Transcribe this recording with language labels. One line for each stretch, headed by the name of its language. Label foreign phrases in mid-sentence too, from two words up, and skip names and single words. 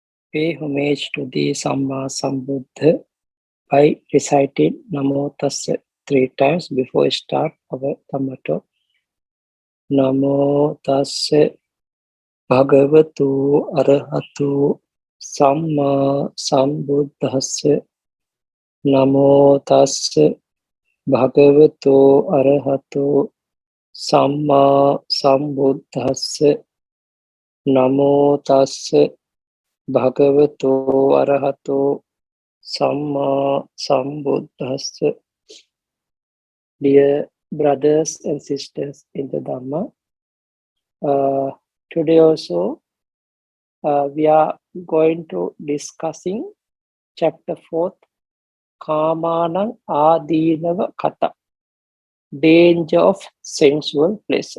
English: Pay homage to the Samma Sambuddha by reciting Namo Tassa 3 times before we start our Dhamma talk.
Pali: Namo Tassa Bhagavatu Arahatu Samma Sambuddhassa. Namo Tassa Bhagavatu Arahatu Samma Sambuddhassa. Namo Tassa Bhagavato Arahato Samma Sambuddhassa.
English: Dear brothers and sisters in the Dhamma, today also we are going to discussing chapter 4,
Pali: Kamanang Adinava Kata,
English: danger of sensual pleasure.